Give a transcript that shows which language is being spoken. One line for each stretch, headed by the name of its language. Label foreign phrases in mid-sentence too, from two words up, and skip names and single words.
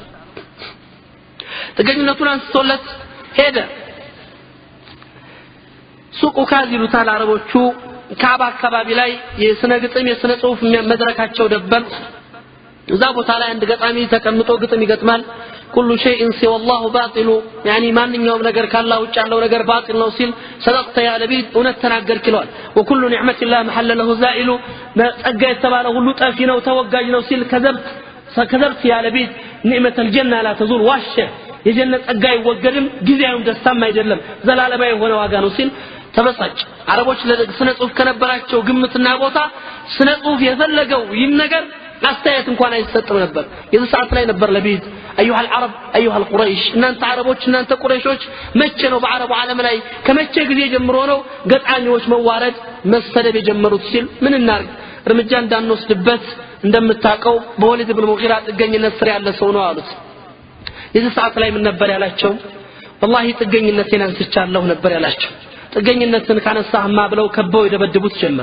Amharic: ጥገኝነቱን አንስቶለት ሄደ ሱቁ ካዚሉታል አረቦቹ ካባ አካባቢ ላይ የስነ ግጥም የስነ ጽሁፍ መድረካቸው ደበል እዛ ቦታ ላይ አንድ ገጣሚ ተቀምጦ ግጥም ይገጥማል
Arabic: كل شيء سوى الله باطل
Amharic: يعني ማንኛውም ነገር ካላህ ውጭ ያለው ነገር باطل ነው ሲል
Arabic: صدقت يا لبيد
Amharic: እውነት ተናገርክ ይለዋል
Arabic: وكل نعمه الله محل له زائل
Amharic: ጸጋ የተባለ ሁሉ ጠፊ ነው ተወጋጅ ነው ሲል
Arabic: كذبت يا لبيد نعمه الجنه لا تزول
Amharic: ዋሸ የጀነት ጸጋ ይወገድም ጊዜያዊም ደስታም አይደለም ዘላለማዊ የሆነ ዋጋ ነው ሲል ተበሳጭ አረቦች ለስነ ጽሁፍ ከነበራቸው ግምትና ቦታ ስነ ጽሁፍ የፈለገው ይህን ነገር አስተያየት እንኳን አይሰጥም ነበር የዚህ ሰዓት ላይ ነበር ለቢድ
Arabic: ايها العرب ايها القريش
Amharic: እናንተ አረቦች እናንተ ቁረይሾች መቼ ነው በአረቡ ዓለም ላይ ከመቼ ጊዜ ጀምሮ ነው ገጣሚዎች መዋረድ መሰደብ የጀመሩት ሲል ምን እናርግ እርምጃ እንዳንወስድበት እንደምታቀው በወሊድ ኢብኑ ሙጊራ ጥገኝነት ስር ያለ ሰው ነው አሉት የዚህ ሰዓት ላይ ምን ነበር ያላቸው والله ጥገኝነቴን አንስቻለሁ ነበር ያላቸው ጥገኝነትን ካነሳህማ ብለው ከበው ይደበድቡት ጀመር